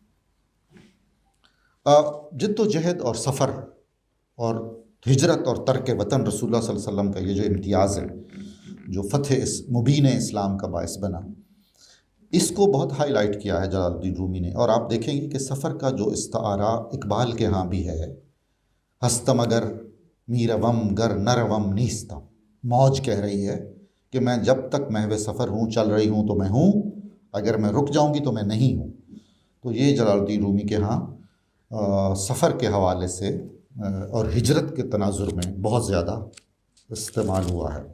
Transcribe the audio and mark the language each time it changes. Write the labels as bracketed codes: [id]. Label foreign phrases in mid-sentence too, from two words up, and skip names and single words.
[ur] جد و جہد اور سفر اور ہجرت اور ترک وطن رسول اللہ [ar] صلی اللہ علیہ وسلم [ur] کا یہ جو امتیاز ہے، جو فتح مبین اسلام کا باعث بنا، اس کو بہت ہائی لائٹ کیا ہے جلال الدین رومی نے۔ اور آپ دیکھیں گے کہ سفر کا جو استعارہ اقبال کے ہاں بھی ہے، [fa] ہستم اگر میروم گر نروم نیستم، [ur] موج کہہ رہی ہے کہ میں جب تک محو سفر ہوں، چل رہی ہوں تو میں ہوں، اگر میں رک جاؤں گی تو میں نہیں ہوں۔ تو یہ جلال الدین رومی کے ہاں سفر کے حوالے سے اور ہجرت کے تناظر میں بہت زیادہ استعمال ہوا ہے۔